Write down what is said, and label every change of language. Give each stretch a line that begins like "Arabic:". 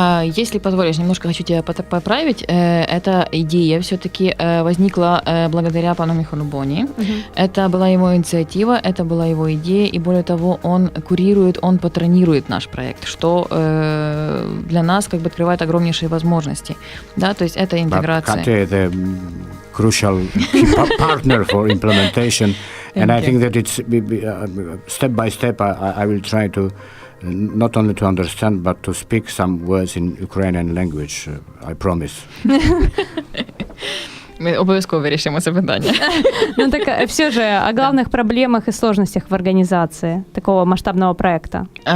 Russian: Если позволишь, немножко хочу тебя поправить. Эта идея все-таки возникла благодаря пану Михалю Бони. Это была его инициатива, это была его идея, и более того, он курирует, он патронирует наш проект, что для нас как бы открывает огромнейшие возможности, да, то есть это интеграция.
English: But Kate, the crucial partner for implementation, and I think that it's step by step. I will try to not only to understand, but to speak some words in Ukrainian language. I promise.
Ukrainian: Ми обов'язково вирішимо це питання.
Russian: Ну так все же о главных проблемах и сложностях в организации такого масштабного проекта.